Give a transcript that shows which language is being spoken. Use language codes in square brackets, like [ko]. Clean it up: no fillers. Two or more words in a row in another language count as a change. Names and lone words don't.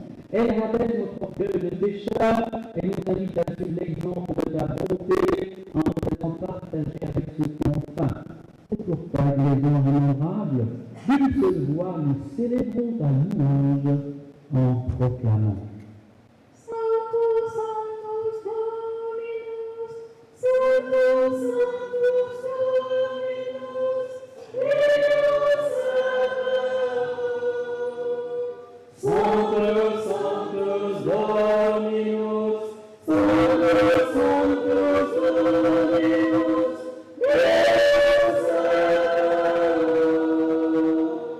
[fr] Elle rappelle notre orgueil de pécheur et nous invite à suivre l'exemple de ta bonté en nous faisant partager avec ceux qui ont faim. C'est pourquoi, les gens innombrables, d'une seule voix, nous célébrons ta louange en proclamant. [la] Sanctus, Sanctus Dominus, Sanctus, Sanctus Dominus, Deus Sabaoth. Sanctus, Sanctus Dominus, Sanctus, Sanctus Dominus, Deus Sabaoth.